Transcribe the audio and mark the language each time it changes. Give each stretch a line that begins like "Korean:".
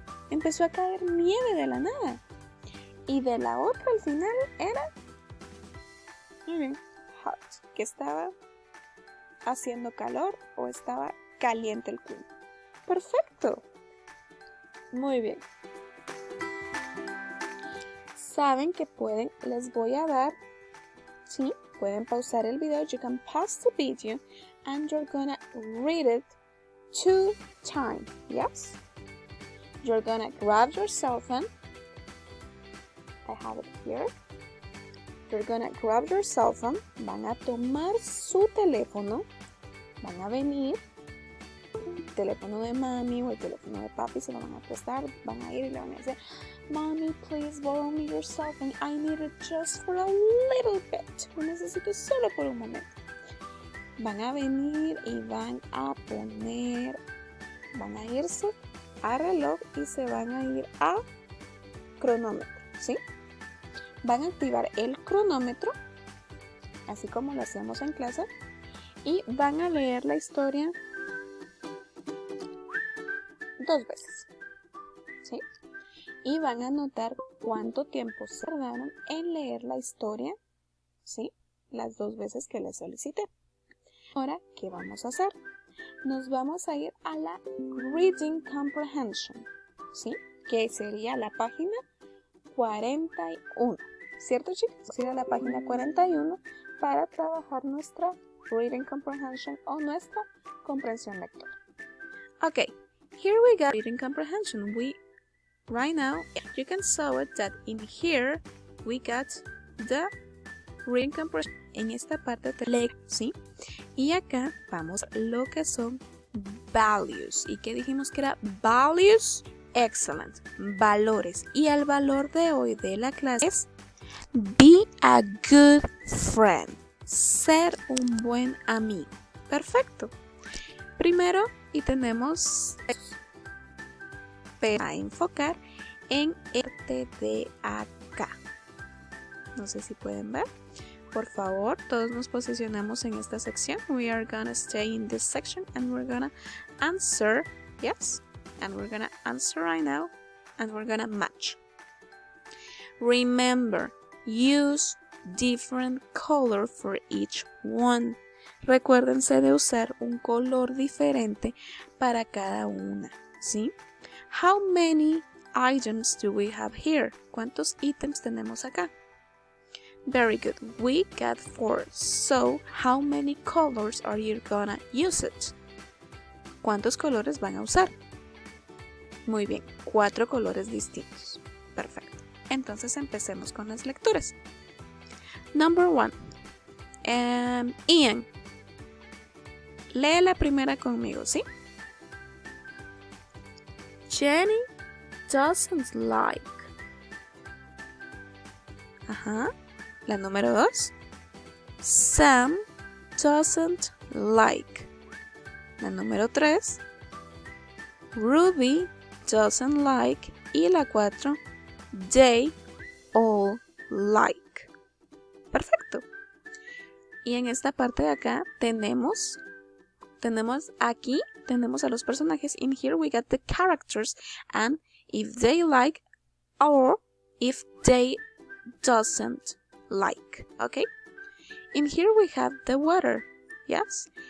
Spanish: Empezó a caer nieve de la nada. Y de la otra al final era
English: hot,
Spanish: que estaba haciendo calor o estaba caliente el clima. Perfecto. Muy bien. Saben que pueden, les voy a dar, sí, pueden pausar el video.
English: You can pause the video and you're gonna read it 2 times. Yes? You're gonna grab your cell phone. I have it here. You're gonna grab your cell phone.
Spanish: Van a tomar su teléfono. Van a venir. El teléfono de mami o el teléfono de papi se lo van a prestar. Van a ir y le van a decir,
English: Mommy, please borrow me your cell phone. I need it just for a little bit.
Spanish: Lo necesito solo por un momento. Van a venir y van a poner, van a irse a reloj y se van a ir a cronómetro, ¿sí? Van a activar el cronómetro, así como lo hacíamos en clase, y van a leer la historia 2 veces, ¿sí? Y van a anotar cuánto tiempo se tardaron en leer la historia, ¿sí? Las 2 veces que les solicité. Ahora, ¿qué vamos a hacer? Nos vamos a ir a la Reading Comprehension, ¿sí? Que sería la página 41. ¿Cierto, chicos? Ir a la página 41 para trabajar nuestra reading comprehension o nuestra comprensión lectora.
English: Okay, here we got reading comprehension. Right now, you can saw it that in here we got the reading comprehension.
Spanish: En esta parte te lee, ¿sí? Y acá vamos lo que son values. ¿Y qué dijimos que era values? Excellent. Valores. Y el valor de hoy de la clase es
English: be a good friend.
Spanish: Ser un buen amigo. Perfecto. Primero, y tenemos a enfocar en este de acá. No sé si pueden ver. Por favor, todos nos posicionamos en esta sección.
English: We are gonna stay in this section and we're gonna answer. Yes. And we're gonna answer right now. And we're gonna match. Remember, use different color for each one.
Spanish: Recuérdense de usar un color diferente para cada una, ¿sí?
English: How many items do we have here?
Spanish: ¿Cuántos ítems tenemos acá?
English: Very good. We got 4. So, how many colors are you gonna use it?
Spanish: ¿Cuántos colores van a usar? Muy bien, 4 colores distintos. Perfecto. Entonces empecemos con las lecturas.
English: Number 1.
Spanish: Ian. Lee la primera conmigo, ¿sí?
English: Jenny doesn't like.
Spanish: Ajá. La número 2.
English: Sam doesn't like.
Spanish: La número 3.
English: Ruby doesn't like.
Spanish: Y la 4.
English: They all like.
Spanish: Perfecto. Y en esta parte de acá tenemos a los personajes.
English: In here we got the characters and if they like or if they doesn't like. Okay. In here we have the water. Yes.